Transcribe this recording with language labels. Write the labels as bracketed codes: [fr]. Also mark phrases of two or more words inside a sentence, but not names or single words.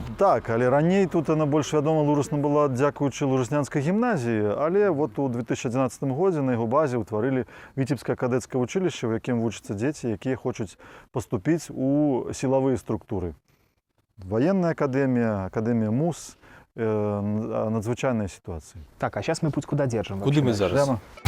[be] Так, але раней тут яна больш вядома лужасна была дзякуючы Лужыцнянскай гімназіі, але вот у 2011 годзе на яго базе ўтварылі Віцебскае кадэцкае вучылішча, у якім вучацца дзеці, якія хочуць паступіць у сілавыя структуры. Военная академія, академія МУС, надзвычайная ситуация. [ru] Так, а сейчас мы путь куда держим? [be] Куды мы зараз? [ru] Прямо.